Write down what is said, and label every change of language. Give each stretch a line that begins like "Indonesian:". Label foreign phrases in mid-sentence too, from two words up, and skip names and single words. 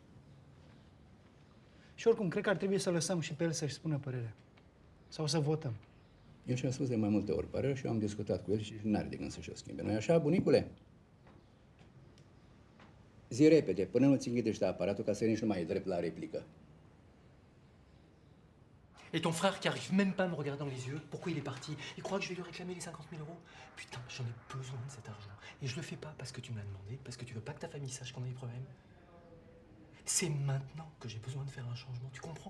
Romanian: Și oricum, cred că ar trebui să lăsăm și pe el să-și spună părerea. Sau să votăm. Eu și-am spus de mai multe ori părerea și eu am discutat cu el și n-are de gând să-și o schimbe. Nu-i așa, bunicule? Zi repede, până nu-ți înghidește aparatul ca să nici nu mai e drept la replică.
French: Et ton frère qui arrive même pas à me regarder dans les yeux, pourquoi il est parti? Il croit que je vais lui réclamer les 50 000 euros? Putain, j'en ai besoin de cet argent. Et je le fais pas parce que tu me l'as demandé, parce que tu veux pas que ta famille sache qu'on a des problèmes. C'est maintenant que j'ai besoin de faire un changement, tu comprends?